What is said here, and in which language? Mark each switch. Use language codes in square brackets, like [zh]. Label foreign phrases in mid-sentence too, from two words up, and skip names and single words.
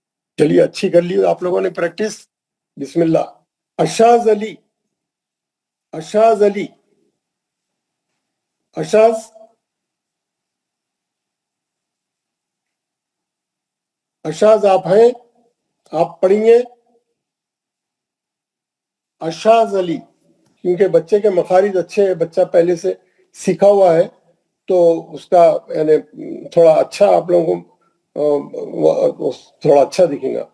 [ur] چلیے اچھی کر لی آپ لوگوں نے پریکٹس. بسم اللہ. اشاز علی. اشاز علی. اشاز. اشاز آپ ہیں؟ آپ پڑھیں گے اشاز علی، کیونکہ بچے کے مخارج اچھے ہیں، بچہ پہلے سے سیکھا ہوا ہے تو اس کا یعنی تھوڑا اچھا آپ لوگوں کو تھوڑا اچھا دکھے گا.